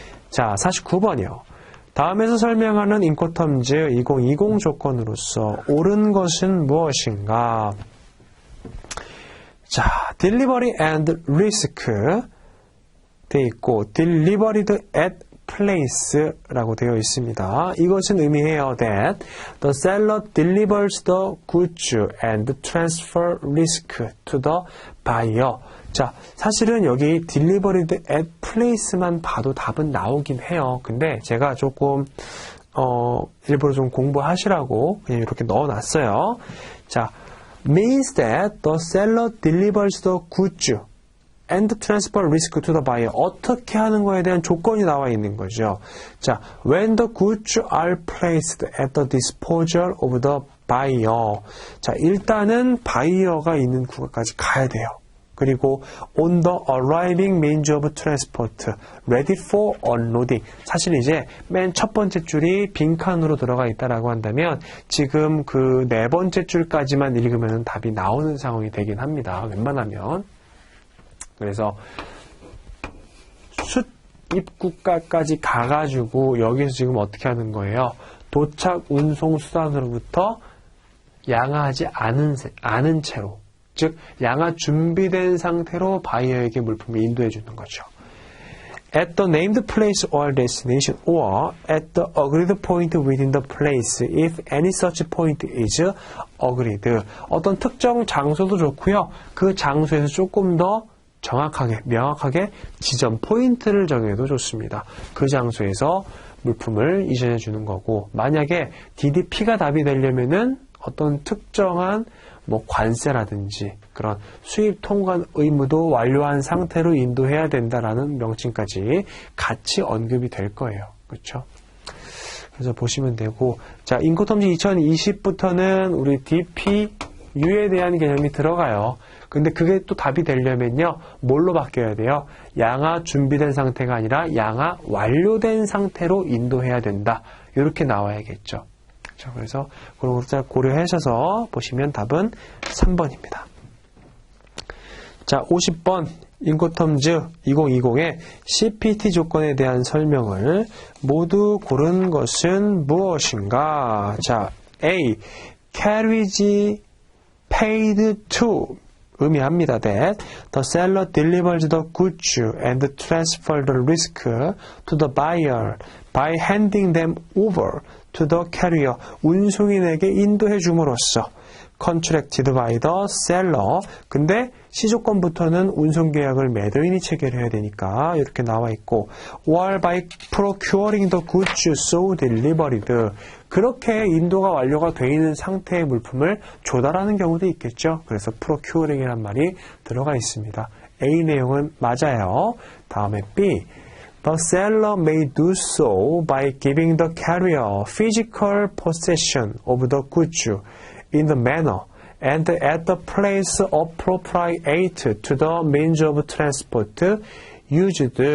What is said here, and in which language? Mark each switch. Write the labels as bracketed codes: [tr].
[ko] 자, 49번이요. 다음에서 설명하는 인코텀즈 2020 조건으로서 옳은 것은 무엇인가? 자, delivery and risk 돼 있고 delivered at place라고 되어 있습니다. 이것은 의미해요 [en] that the seller delivers the goods and transfer risk to the buyer. [ko] 자, 사실은 여기 delivered at place만 봐도 답은 나오긴 해요. 근데 제가 조금 일부러 좀 공부하시라고 그냥 이렇게 넣어놨어요. [en] 자, means that the seller delivers the goods and transfer risk to the buyer. [ko] 어떻게 하는 거에 대한 조건이 나와 있는 거죠. [en] 자, when the goods are placed at the disposal of the buyer. [ko] 자, 일단은 바이어가 있는 구간까지 가야 돼요. [en] 그리고 on the arriving means of transport, ready for unloading. [ko] 사실 이제 맨 첫 번째 줄이 빈칸으로 들어가 있다라고 한다면 지금 그 네 번째 줄까지만 읽으면 답이 나오는 상황이 되긴 합니다. 웬만하면. 그래서 입국가까지 가가지고 여기서 지금 어떻게 하는 거예요? 도착 운송 수단으로부터 양하지 않은 채로, 즉 양하 준비된 상태로 바이어에게 물품을 인도해 주는 거죠. [en] At the named place or destination or at the agreed point within the place if any such point is agreed. [ko] 어떤 특정 장소도 좋고요. 그 장소에서 조금 더 정확하게, 명확하게 지점 포인트를 정해도 좋습니다. 그 장소에서 물품을 이전해 주는 거고, 만약에 DDP가 답이 되려면은 어떤 특정한 관세라든지 그런 수입 통관 의무도 완료한 상태로 인도해야 된다라는 명칭까지 같이 언급이 될 거예요. 그렇죠? 그래서 보시면 되고, 자, 인코텀즈 2020부터는 우리 DPU에 대한 개념이 들어가요. 근데 그게 또 답이 되려면요, 뭘로 바뀌어야 돼요? 양하 준비된 상태가 아니라 양하 완료된 상태로 인도해야 된다. 이렇게 나와야겠죠. 그렇죠? 그래서 그런 것을 고려하셔서 보시면 답은 3번입니다. 자, 50번 인코텀즈 2020의 CPT 조건에 대한 설명을 모두 고른 것은 무엇인가? 자, A. [en] carriage paid to 의미합니다. that the seller delivers the goods and transfers the risk to the buyer by handing them over to the carrier. [ko] 운송인에게 인도해 줌으로써 [en] contracted by the seller. [ko] 근데 시조건부터는 운송계약을 매도인이 체결해야 되니까 이렇게 나와 있고, [en] or by procuring the goods so delivered. [ko] 그렇게 인도가 완료가 되어 있는 상태의 물품을 조달하는 경우도 있겠죠. 그래서 procuring이란 말이 들어가 있습니다. A 내용은 맞아요. 다음에 B. [en] The seller may do so by giving the carrier physical possession of the goods in the manner and at the place appropriate to the means of transport used.